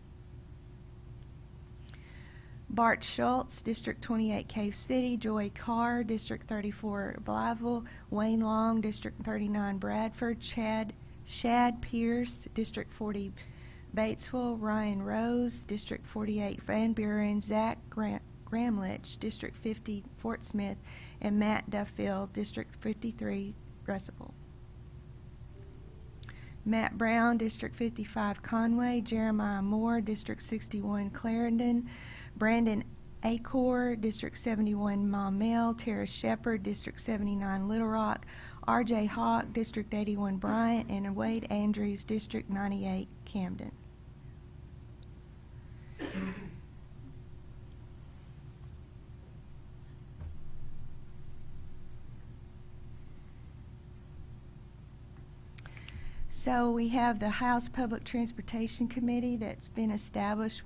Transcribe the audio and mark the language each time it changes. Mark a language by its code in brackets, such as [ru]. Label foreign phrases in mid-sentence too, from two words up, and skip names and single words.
[en] Bart Schultz, District 28 Cave City; Joy Carr, District 34 Blytheville; Wayne Long, District 39 Bradford; Shad Pierce, District 40 Batesville; Ryan Rose, District 48 Van Buren; Zach Gramlich, District 50 Fort Smith; and Matt Duffield, District 53 Russellville. Matt Brown, District 55 Conway; Jeremiah Moore, District 61 Clarendon; Brandon Acor, District 71 Maumelle; Tara Shepard, District 79 Little Rock; R.J. Hawk, District 81 Bryant; and Wade Andrews, District 98 Camden. So we have the House Public Transportation Committee that's been established.